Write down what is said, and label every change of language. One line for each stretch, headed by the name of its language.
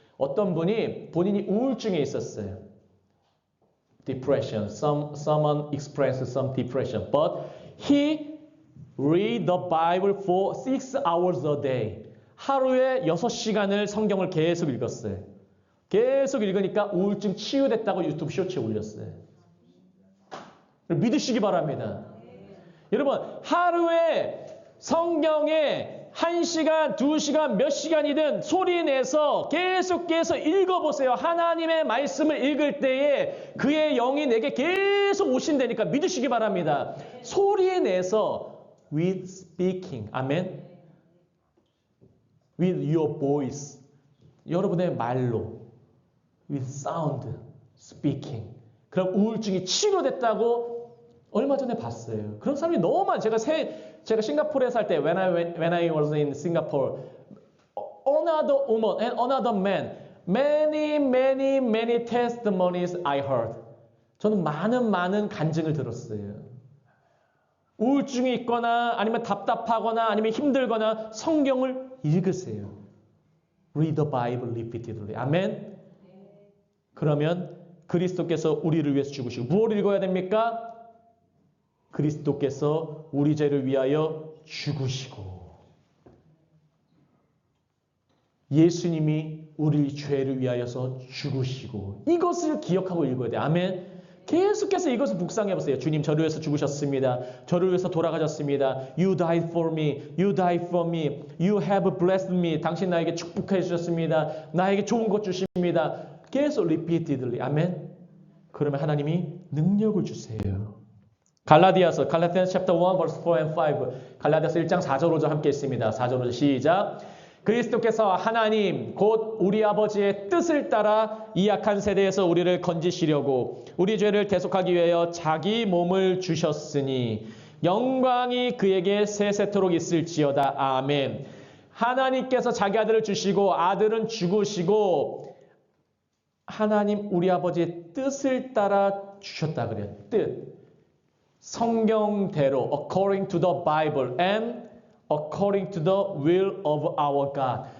Korean: 어떤 분이 본인이 우울증에 있었어요.
English: Depression. Someone expressed some depression. But he read the Bible for 6 hours a day.
Korean: 하루에 6시간을 성경을 계속 읽었어요. 계속 읽으니까 우울증 치유됐다고 유튜브 쇼츠에 올렸어요. 믿으시기 바랍니다. 여러분 하루에 성경에 1시간, 2시간, 몇 시간이든 소리내서 계속해서 읽어보세요. 하나님의 말씀을 읽을 때에 그의 영이 내게 계속 오신다니까 믿으시기 바랍니다. 소리내서
English: with speaking,
Korean: 아멘.
English: with your voice,
Korean: 여러분의 말로
English: with sound, speaking.
Korean: 그럼 우울증이 치료됐다고 얼마 전에 봤어요. 그런 사람이 너무 많아요. 제가 싱가포르에 살 때
English: when I was in Singapore, another woman and another man, many testimonies I heard.
Korean: 저는 많은 간증을 들었어요. 우울증이 있거나 아니면 답답하거나 아니면 힘들거나 성경을 읽으세요.
English: Read the Bible repeatedly.
Korean: 아멘. 그러면 그리스도께서 우리를 위해서 죽으시고 무엇을 읽어야 됩니까? 그리스도께서 우리 죄를 위하여 죽으시고 예수님이 우리 죄를 위하여서 죽으시고 이것을 기억하고 읽어야 돼요. 아멘. 계속해서 이것을 묵상해보세요. 주님 저를 위해서 죽으셨습니다. 저를 위해서 돌아가셨습니다.
English: You died for me. You died for me. You have blessed me.
Korean: 당신 나에게 축복해 주셨습니다. 나에게 좋은 것 주십니다. 계속 repeatedly. 아멘. 그러면 하나님이 능력을 주세요.
English: 갈라디아서 chapter 1 verse 4 and 5.
Korean: 갈라디아서 1장 4절 5절 함께 있습니다. 4절 5절 시작. 그리스도께서 하나님 곧 우리 아버지의 뜻을 따라 이 악한 세대에서 우리를 건지시려고 우리 죄를 대속하기 위하여 자기 몸을 주셨으니 영광이 그에게 세세토록 있을지어다. 아멘. 하나님께서 자기 아들을 주시고 아들은 죽으시고 하나님 우리 아버지의 뜻을 따라 주셨다 그래요. 뜻. 성경대로
English: according to the Bible and according to the will of our God.